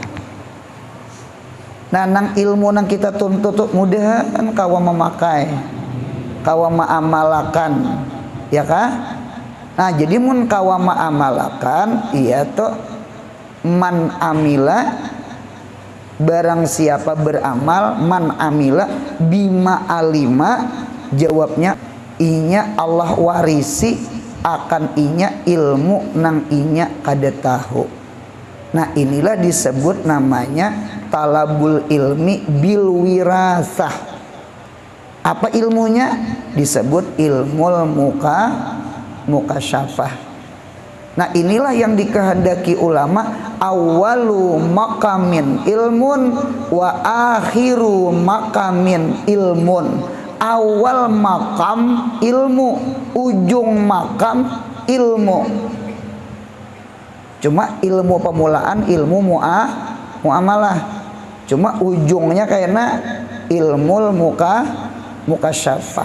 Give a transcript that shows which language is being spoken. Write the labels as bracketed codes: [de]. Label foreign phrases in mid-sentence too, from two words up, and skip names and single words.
[bjn] Nah, nang ilmu nang kita tuntut mudahan kawa memakai, kawa maamalakan, ya kah? Nah jadi mun kawama amalakan iya tuh [ar] من عمل, [bjn] barang siapa beramal, [ar] من عمل بما علم, [bjn] jawabnya inya Allah warisi akan inya ilmu nang inya kada tahu. Nah inilah disebut namanya [ar] طلب العلم بالوراثة. [bjn] Apa ilmunya? Disebut [ar] علم المكاشفة. [bjn] Nah inilah yang dikehendaki ulama, [ar] أول مقام علم وآخر مقام علم. [bjn] Awal makam ilmu, ujung makam ilmu. Cuma ilmu pemulaan ilmu muamalah. Cuma ujungnya kayaknya [ar] علم المكاشفة.